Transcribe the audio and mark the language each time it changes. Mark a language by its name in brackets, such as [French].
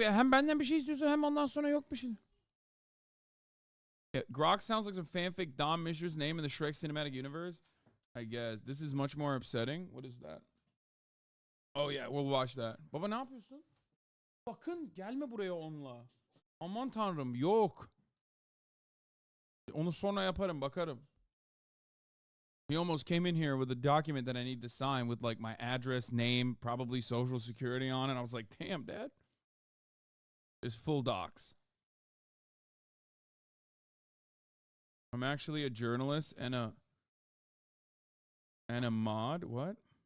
[Turkish] Hem benden bir şey istiyorsun hem ondan sonra yok bir şey. [English] Yeah, Grock sounds like some fanfic Dom Mishra's name in the Shrek cinematic universe. I guess. This is much more upsetting. What is that? Oh yeah, we'll watch that. [Turkish] Baba ne yapıyorsun? Sakın gelme buraya onunla. Aman tanrım yok. Onu sonra yaparım, bakarım. [English] He almost came in here with a document that I need to sign with like my address, name, probably social security on it. I was like, damn, Dad. There's full docs. I'm actually a journalist and a mod. What?